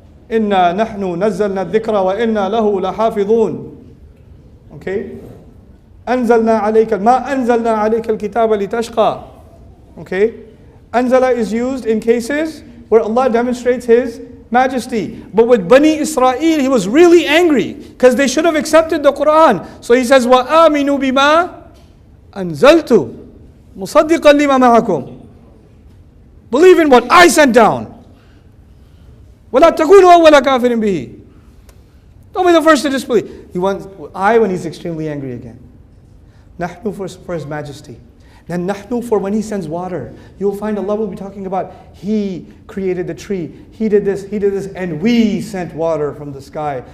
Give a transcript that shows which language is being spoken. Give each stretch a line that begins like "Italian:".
Arabic: Inna nahnu nazzalna dhikra wa inna lahu lahafidhun.
English: Okay?
Arabic: Anzalna alayka, ma anzalna alayka al-kitaba litashqa.
English: Okay? Anzala is used in cases where Allah demonstrates His majesty. But with Bani Israel, He was really angry because they should have accepted the Quran. So He says,
Arabic: وَآمِنُوا بِمَا أَنزَلْتُ مُصَدِّقًا لِمَا مَعَكُمْ.
English: Believe in what I sent down.
Arabic: وَلَا تَكُونُوا أَوَّلَ كَافِرٍ بِهِ.
English: Don't be the first to disbelieve. He wants I when He's extremely angry again. Nahnu for His majesty. Then nahnu for when He sends water. You'll find Allah will be talking about He created the tree, He did this, and we sent water from the sky.